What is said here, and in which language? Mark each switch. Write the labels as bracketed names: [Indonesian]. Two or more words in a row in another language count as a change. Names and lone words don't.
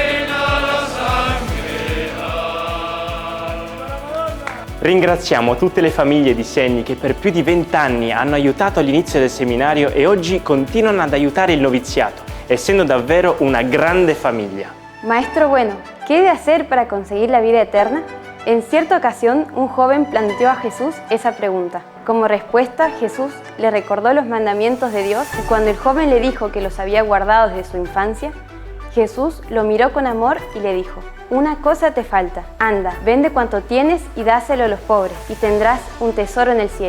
[Italian] Ringraziamo tutte le famiglie di Segni che per più di 20 anni hanno aiutato all'inizio del seminario e oggi continuano ad aiutare il noviziato, essendo davvero una grande famiglia. [Spanish] Maestro bueno, ¿qué he de hacer para conseguir la vida eterna? En cierta ocasión, un joven planteó a Jesús esa pregunta. Como respuesta, Jesús le recordó los mandamientos de Dios y cuando el joven le dijo que los había guardado desde su infancia, Jesús lo miró con amor y le dijo: una cosa te falta, anda, vende cuanto tienes y dáselo a los pobres y tendrás un tesoro en el cielo.